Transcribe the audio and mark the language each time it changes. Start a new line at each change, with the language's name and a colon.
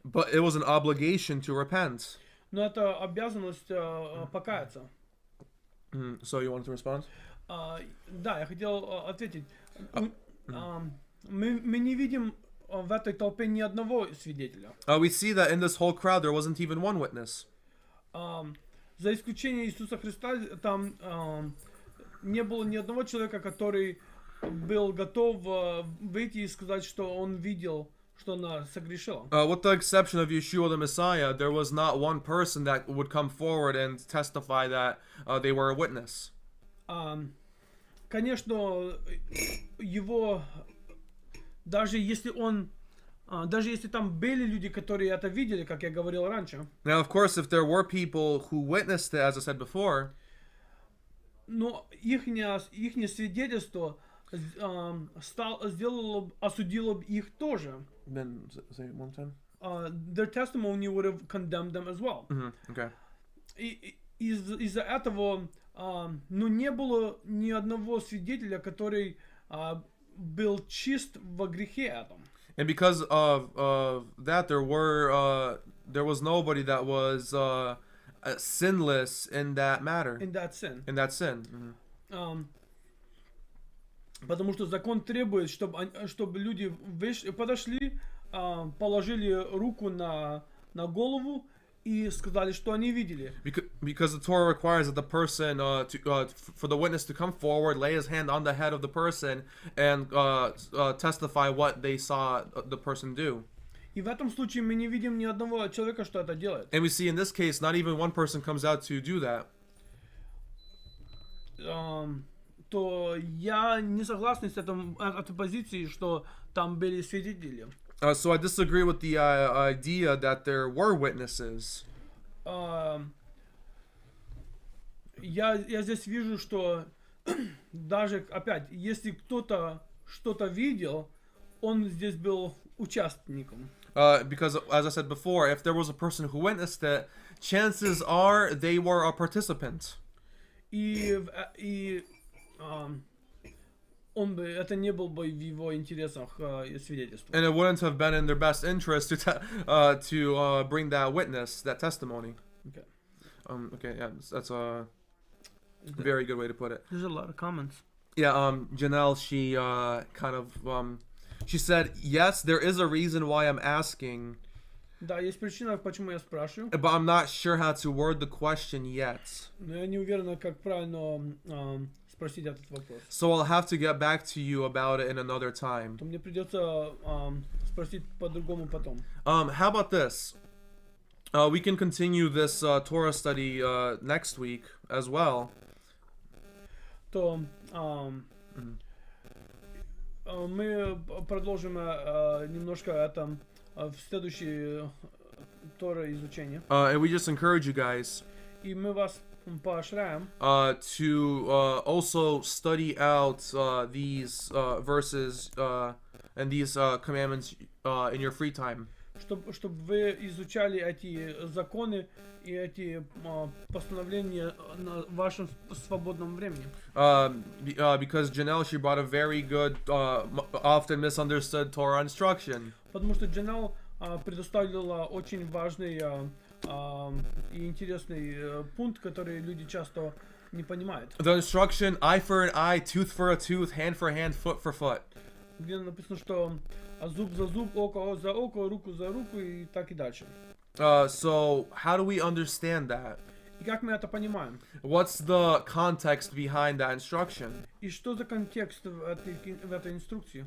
English: But it was an obligation to repent.
Russian: Но это обязанность покаяться.
English: So you wanted to respond?
Russian: Да, я хотел ответить. Мы не видим в этой толпе ни одного свидетеля.
English: We see that in this whole crowd there wasn't even one witness.
Russian: За исключением Иисуса Христа там не было ни одного человека, который был готов выйти и сказать, что он видел, что она согрешила.
English: With the exception of Yeshua the Messiah, there was not one person that would come forward and testify that they were a witness.
Russian: Конечно, его даже если там были люди, которые это видели, как я говорил раньше.
English: Now, of course, if there were people who witnessed it, as I said before,
Russian: но ихнее свидетельство осудило бы их тоже.
English: then say it one time. Their testimony would have condemned them as well. Okay.
Russian: И из-за этого, не было ни одного свидетеля, который был чист во грехе этом.
English: And because of that, there was nobody that was sinless in that matter. In that sin. In that sin.
Russian: Потому что закон требует, чтобы люди подошли, положили руку на голову и сказали, что они видели.
English: Because the Torah requires that the person, for the witness to come forward, lay his hand on the head of the person, and testify what they saw the person do.
Russian: И в этом случае мы не видим ни одного человека, что это делает.
English: And we see in this case, not even one person comes out to do that.
Russian: То я не согласен с этой позицией, что там были свидетели.
English: So I disagree with the idea that there were witnesses.
Russian: Я здесь вижу, что даже, опять, если кто-то что-то видел, он здесь был участником.
English: Because, as I said before, if there was a person who witnessed it, chances are they were a participant.
Russian: Это не был бы в его интересах свидетельство.
English: And it wouldn't have been in their best interest to bring that witness, that testimony. Okay. Okay, yeah, that's a very good way to put it. There's a lot of comments. Yeah, Janelle, she she said, yes, there is a reason why I'm asking.
Russian: Да, есть причина, почему я спрашиваю.
English: But I'm not sure how to word the question yet.
Russian: Но я не уверен, как правильно спросить этот вопрос.
English: So I'll have to get back to you about it in another time.
Russian: То мне придется спросить по-другому потом.
English: How about this? We can continue this Torah study next week as well.
Russian: То мы продолжим немножко это в следующей Тора изучение.
English: And we just encourage you guys
Russian: И мы вас поощряем
English: to also study out these verses and these commandments in your free time.
Russian: чтобы вы изучали эти законы и эти постановления на вашем свободном времени.
English: Because Janelle, she brought a very good, often misunderstood Torah instruction.
Russian: Потому что Джанел предоставила очень важный и интересный пункт, который люди часто не понимает.
English: The instruction, eye for an eye, tooth for a tooth, hand for hand, foot for foot.
Russian: Где написано, что зуб за зуб, око за око, руку за руку и так и дальше.
English: So how do we understand that?
Russian: И как мы это понимаем?
English: What's the context behind that instruction?
Russian: И что за контекст в этой инструкции?